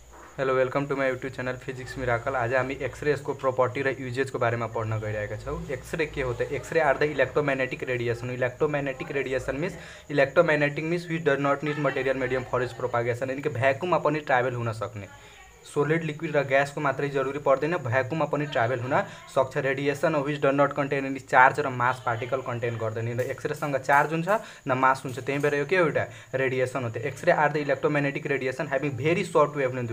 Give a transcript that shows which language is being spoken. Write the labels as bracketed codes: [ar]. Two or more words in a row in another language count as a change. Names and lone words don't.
[en] hello welcome to my YouTube channel [ne] फिजिक्स मिराकल। आज हामी एक्सरे को प्रॉपर्टी र यूजेज को बारे में पढ़न गइरहेका छौँ। [hi] एक्सरे के होता है? [en] X-ray are the electromagnetic radiation. electromagnetic radiation means which does not need material medium for its propagation, [hi] यानी कि [ne] भ्याकुममा पनि ट्राभल हुन सक्ने, [en] solid liquid [ne] र ग्यास को मात्रै जरुरी पर्दैन, भ्याकुममा पनि ट्राभल हुन सक्छ। [en] radiation which does not contain any charge र mass particle contain गर्दैन। [ne] र एक्सरेसँग चार्ज हुन्छ न मास हुन्छ, त्यही भएर यो के एउटा रेडिएसन हो। [en] X-ray are the electromagnetic radiation having very short wavelength.